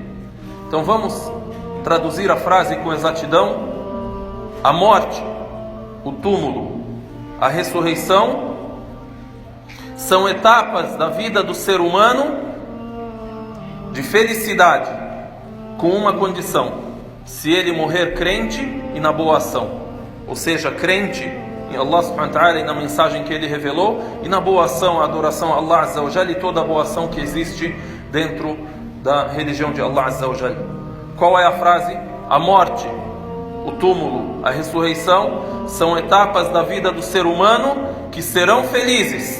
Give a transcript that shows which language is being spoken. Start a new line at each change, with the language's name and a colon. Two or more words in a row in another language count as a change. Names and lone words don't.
Portuguese: Então vamos traduzir a frase com exatidão: a morte, o túmulo, a ressurreição são etapas da vida do ser humano de felicidade, com uma condição: se ele morrer crente e na boa ação. Ou seja, crente em Allah
Arabic: سبحانه وتعالى
Portuguese: e na mensagem que ele revelou, e na boa ação, a adoração a Allah
Arabic: عز وجل
Portuguese: e toda a boa ação que existe dentro da religião de Allah
Arabic: عز وجل.
Portuguese: Qual é a frase? A morte, o túmulo, a ressurreição são etapas da vida do ser humano que serão felizes.